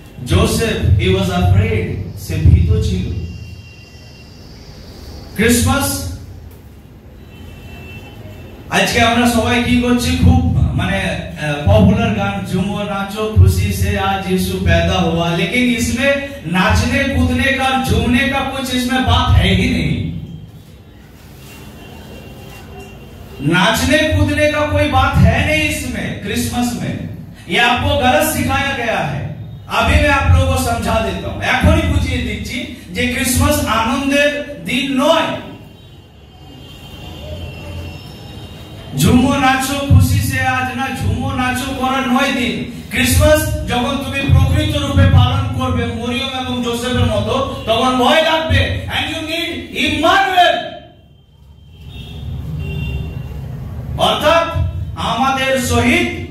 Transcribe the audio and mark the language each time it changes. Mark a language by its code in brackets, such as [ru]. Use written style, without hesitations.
[bn] Joseph, [en] he was afraid, [bn] সে ভীত ছিল। Christmas আজকে আমরা সবাই কি করছি, খুব মানে [hi] पॉपुलर गान, झूमो नाचो खुशी से आज यीशु पैदा हुआ, लेकिन इसमें नाचने कूदने का, झूमने का कुछ इसमें बात है ही नहीं। नाचने कूदने का कोई बात है नहीं इसमें। क्रिसमस में ये आपको गलत सिखाया गया है। अभी मैं आप लोगों को समझा देता हूं, [bn] एखोनी बुझिए दिচ্ছি যে ক্রিসমাস আনন্দের দিন নয়। [hi] ঝুমো নাচো খুশি সে আজ [bn] না, ঝুমো নাচো করার নয় দিন। ক্রিসমাস যখন তুমি প্রকৃত রূপে পালন করবে মরিয়ম এবং জোসেফের মতো, তখন ভয় লাগবে। [en] and you need [bn] ইম্মানুয়েল, অর্থাৎ আমাদের সহিত।